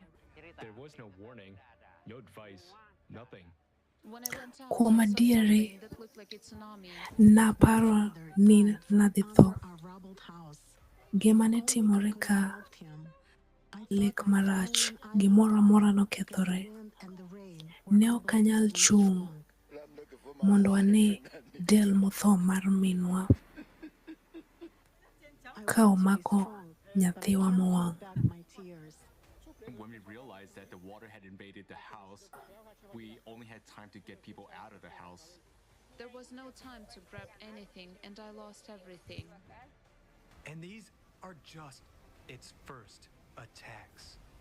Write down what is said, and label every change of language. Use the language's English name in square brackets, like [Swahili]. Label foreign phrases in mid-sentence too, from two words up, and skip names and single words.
[English] There was no warning, no advice, nothing. When I went out, [Luo (Kenya and Tanzania)] Kuom [English] I saw [Luo (Kenya and Tanzania)] adieri, [English] something that looked like a tsunami. [Luo (Kenya and Tanzania)] naparo ni nadhi tho. [English] Our rubbled house. [Luo (Kenya and Tanzania)] Gima ne timore ka lek marach, gimoro amora nokethore. Ne ok anyal chung' mondo ane del motho mar minwa ka omako nyathiwa mowang'. [English] When we realized that the water had invaded the house, we only had time to get people out of the house. There was no time to grab anything, and I lost everything. And these are just its first attacks.